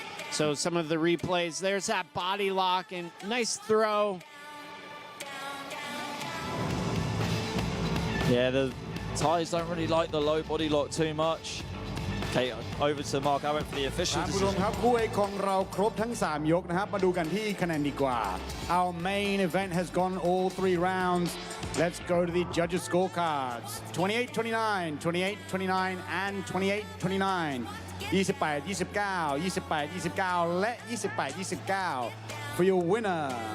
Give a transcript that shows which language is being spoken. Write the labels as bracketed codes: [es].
[en] So some of the replays, there's that body lock and nice throw. Yeah, the Thais don't really like the low body lock too much. Okay, over to Mark Abbott for the official [th] ผู้ชม [en] decision. [th] ครับคู่เอกของเราครบทั้ง 3 ยกนะครับ มาดูกันที่คะแนนดีกว่า [en] Our main event has gone all 3 rounds. Let's go to the judges' scorecards. 28-29, 28-29, and 28-29. 28-29, 28-29, และ 28-29 for your winner.